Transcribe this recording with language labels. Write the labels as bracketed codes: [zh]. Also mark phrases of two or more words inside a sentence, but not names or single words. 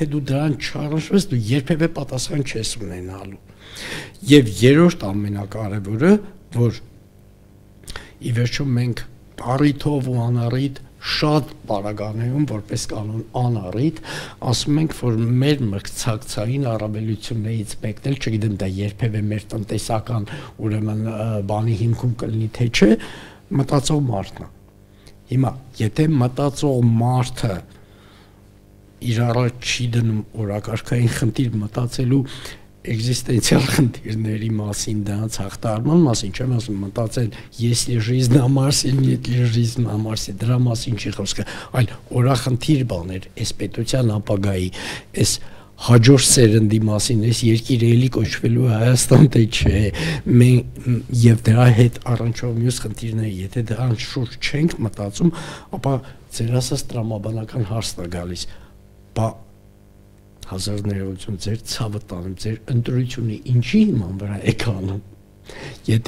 [hy] դու դրան չառնչվես, դու երբևէ պատասխան չես ունենալու։ Եվ երրորդ ամենակարևորը, որ ի վերջո մենք առիթով ու անառիթ շատ պարագաներում որպես կանոն անառիթ ասում ենք, որ մեր մրցակցային առավելություններից մեկն էլ, չգիտեմ դա երբևէ մեր տնտեսական ուրեմն բանի հիմքում կլինի թե չէ, մտածող մարդն է։ Հիմա եթե մտածող մարդը իր առաջ չի դնում օրակարգային խնդիր մտածելու էգզիստենցիալ խնդիրների մասին, դրանց հաղթահարման մասին, չեմ ասում մտածել [ru] если жизнь на Марсе, нет ли жизнь на Марсе, [hy] դրա մասին չի խոսքը, այլ օրախնդիր բաներ, այս պետության ապագայի, այս հաջորդ սերնդի մասին, այս երկիրը էլի կոչվելու Հայաստան թե չէ, եւ դրա հետ առնչվող մյուս խնդիրները, եթե դրանց շուրջ չենք մտածում, ապա ձեր ասած տրամաբանական հարցն է գալիս, բա հազար ներողություն, ձեր ցավը տանեմ, ձեր ընտրությունը ինչի իման վրա եք անում, եթե